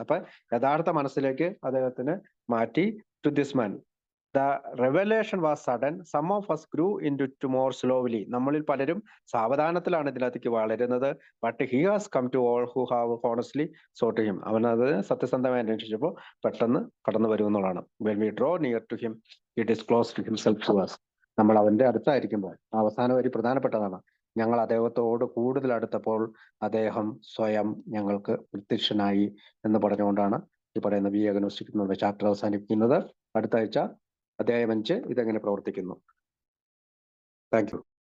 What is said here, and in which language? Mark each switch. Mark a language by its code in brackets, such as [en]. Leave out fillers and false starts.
[ml] അപ്പൊ യഥാർത്ഥ മനസ്സിലേക്ക് അദ്ദേഹത്തിന് മാറ്റി. [en] To this man the revelation was sudden, some of us grew into it more slowly. [ml] നമ്മളിൽ പലരും സാവധാനത്തിലാണ് ഇതിനകത്തേക്ക് വളരുന്നത്. [en] But he has come to all who have honestly sought him. [ml] അവനത് സത്യസന്ധമായി അന്വേഷിച്ചപ്പോൾ പെട്ടെന്ന് കടന്നു വരും എന്നുള്ളതാണ്. [en] when we draw near to him he disclosed himself to us. [ml] നമ്മൾ അവന്റെ അടുത്തായിരിക്കുമ്പോൾ അവസാന വരി പ്രധാനപ്പെട്ടതാണ്. ഞങ്ങൾ അദ്ദേഹത്തോട് കൂടുതൽ അടുത്തപ്പോൾ അദ്ദേഹം സ്വയം ഞങ്ങൾക്ക് പ്രത്യക്ഷനായി എന്ന് പറഞ്ഞുകൊണ്ടാണ് ഈ പറയുന്ന വി അഗ്നോസ്റ്റിക് എന്നുള്ള ചാപ്റ്റർ അവസാനിപ്പിക്കുന്നത്. അടുത്ത ആഴ്ച അധ്യായം 5 ഇതെങ്ങനെ പ്രവർത്തിക്കുന്നു. Thank you.